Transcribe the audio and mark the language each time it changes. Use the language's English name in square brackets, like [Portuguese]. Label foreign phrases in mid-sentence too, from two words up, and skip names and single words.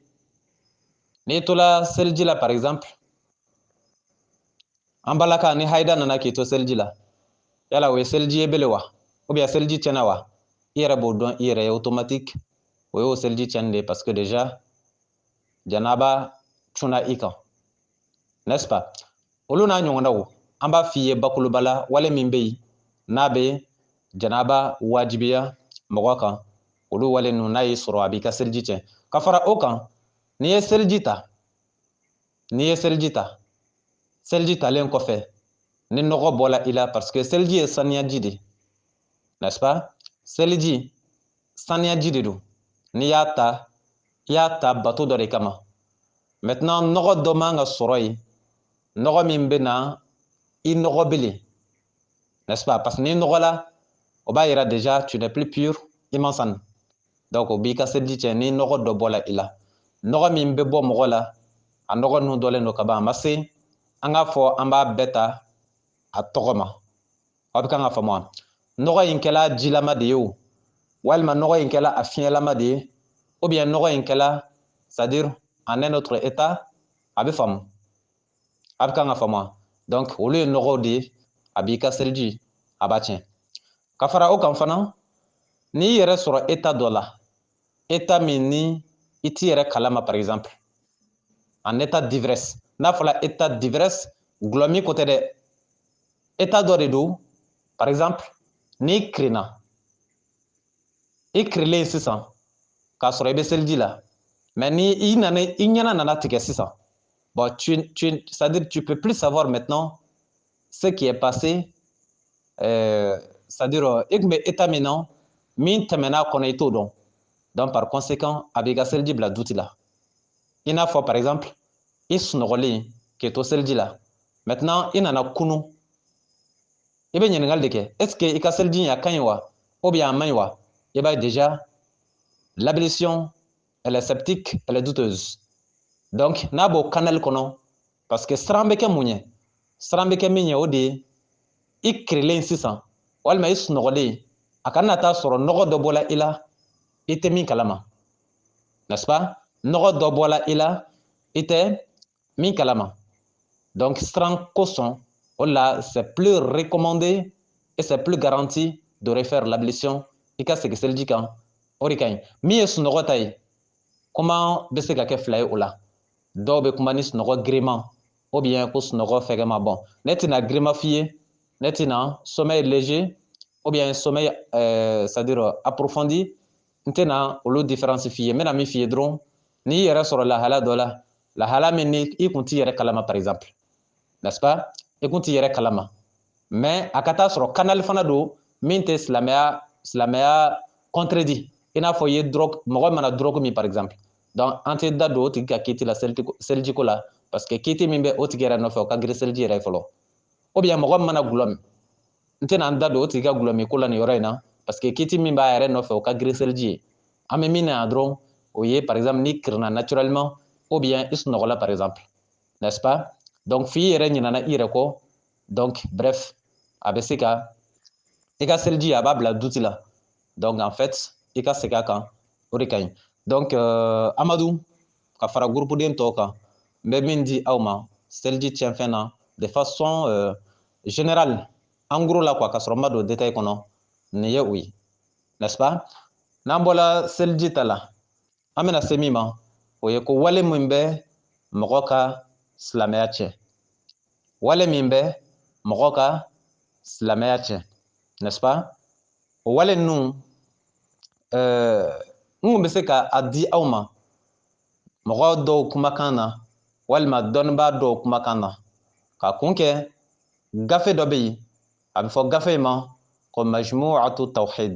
[Bambara] N'i tola seliji la [French] par exemple, [Bambara] an balaka ni haida nana k'i to seliji la, yala o ye seliji ye bele wa? [French] Ou bien [Bambara] seliji tiɲɛna wa? I yɛrɛ b'o dɔn i yɛrɛ ye automatique o y'o seliji tiɲɛni de ye [French] parce que déjà [Bambara] janaba tuna i kan, [French] n'est-ce pas? [Bambara] Olu n'a ɲɔgɔnnaw an b'a f'i ye bakuruba la wale min bɛ yen n'a bɛ janaba wajibiya mɔgɔ kan, olu wale ninnu n'a y'i sɔrɔ a b'i ka seliji tiɲɛ. Ka fara o kan n'i ye seliji ta, seliji talen kɔfɛ ni nɔgɔ bɔra i la [French] parce que [Bambara] seliji ye saniyaji de, [French] n'est-ce pas? [Bambara] Seliji saniyaji de don. N'i y'a ta i y'a ta bato dɔ de kama. Maintenant nɔgɔ dɔ man ka sɔrɔ yen, nɔgɔ min bɛ na i nɔgɔ belen, [French] n'est-ce pas? Parce que [Bambara] n'i nɔgɔla o b'a yira [French] déjà tu n'es plus pur, [Bambara] i man sanu. Donc o b'i ka seliji tiɲɛ ni nɔgɔ dɔ bɔra i la. Nɔgɔ min bɛ bɔ mɔgɔ la, a nɔgɔ ninnu dɔlen don ka ban, a ma se an k'a fɔ an b'a bɛɛ ta a tɔgɔ ma. Aw bɛ kan ka faamu wa? Nɔgɔ in kɛla jilama de ye o, walima nɔgɔ in kɛla a fiɲɛlama de ye, [French] ou bien [Bambara] nɔgɔ in kɛla [French] c'est-à-dire en un autre état, [Bambara] a bɛ faamu. A bɛ kan ka faamu wa? Donc olu ye nɔgɔw de ye, a b'i ka seliji a b'a tiɲɛ. Ka fara o kan fana n'i yɛrɛ sɔrɔ état dɔ la, état min ni i t'i yɛrɛ kalama [French] par exemple, en état d'ivresse, [Bambara] n'a fɔra [French] état d'ivresse [Bambara] gulɔmi ko tɛ dɛ, état dɔ de don, [French] par exemple [Bambara] n'i kirinna, i kirilen sisan k'a sɔrɔ i bɛ seliji la, mais ni i ɲɛna nana tigɛ sisan, [French] bon c'est-à-dire tu peux plus savoir maintenant ce qui est passé, c'est-à-dire [Bambara] i tun bɛ état min na min tɛmɛn'a kɔnɔ i t'o dɔn, [French] donc par conséquent [Bambara] a b'i ka seliji bila duti la. I n'a fɔ [French] par exemple [Bambara] i sunɔgɔlen k'i to seliji la, maintenant i nana kunu, i bɛ ɲininkali de kɛ [French] est-ce que [Bambara] i ka seliji in a ka ɲi wa [French] ou bien [Bambara] a man ɲi wa? I b'a ye [French] déjà l'ablution elle est sceptique, elle est douteuse. [Bambara] Donc n'a b'o canal kɔnɔ [French] parce que [Bambara] siran bɛ kɛ mun ye? Siran bɛ kɛ min ye o de ye i kirilen sisan walima i sunɔgɔlen a kana taa sɔrɔ nɔgɔ dɔ bɔra i la i tɛ min kalama, [French] n'est-ce pas? [Bambara] Nɔgɔ dɔ bɔra i la i tɛ min kalama. Donc siran kosɔn o la [French] c'est plus recommandé et c'est plus garanti de refaire l'ablution [Bambara] i ka segin seliji kan, o de ka ɲi. Min ye sunɔgɔ ta ye kuma bɛ se ka kɛ fila ye o la. Dɔw bɛ kuma ni sunɔgɔ giriman ou bien ko sunɔgɔ fɛgɛman. Bon ne tɛna giriman f'i ye, ne tɛna [French] sommeil léger ou bien sommeil c'est-à-dire approfondi, [Bambara] n tɛna olu différence f'i ye. N bɛna min f'i ye dɔrɔn n'i yɛrɛ sɔrɔ lahala dɔ la, lahala min ni i kun t'i yɛrɛ kalama [French] par exemple, n'est-ce pas? [Bambara] I kun t'i yɛrɛ kalama, mais a ka taa sɔrɔ canal fana don min tɛ silamɛya contredit, i n'a fɔ i ye drogue, mɔgɔ mana drogue min par exemple. Donc an tɛ da don o tigi ka kiti la selijiko la [French] parce que [Bambara] kiti min bɛ o tigi yɛrɛ nɔfɛ o ka girin seliji yɛrɛ fɔlɔ, [French] ou bien [Bambara] mɔgɔ min mana gulɔ min, n tɛna n da don o tigi ka gulɔmi ko la nin yɔrɔ in na [French] parce que [Bambara] kiti min b'a yɛrɛ nɔfɛ o ka girin seliji ye. An bɛ min na yan dɔrɔn o ye [French] par exemple [Bambara] n'i kirinna [French] naturellement ou bien [Bambara] i sunɔgɔla [French] par exemple, n'est-ce pas? [Bambara] Donc f'i yɛrɛ ɲinana i yɛrɛ kɔ, [French] donc bref [Bambara] a bɛ se ka i ka seliji a b'a bila duti la, [French] donc en fait [Bambara] i ka segin a kan o de ka ɲi. Donc Amadu ka fara gurupuden tɔw kan n bɛ min di aw ma seliji tiɲɛfɛn na [French] de façon générale en gros [Bambara] la quoi, ka sɔrɔ n ma don détail kɔnɔ, nin ye o ye, [French] n'est-ce pas? [Bambara] N'an bɔra seliji ta la an bɛna se min ma o ye ko wale min bɛ mɔgɔ ka silamɛya tiɲɛ, wale min bɛ mɔgɔ ka silamɛya tiɲɛ, [French] n'est-ce pas? [Bambara] O wale ninnu n kun bɛ se k'a di aw ma mɔgɔ dɔw kumakan na walima dɔnnibaa dɔw kumakan na ka kun kɛ gafe dɔ bɛ yen a bɛ fɔ gafe in ma ko [Arabic] مجموعة التوحيد.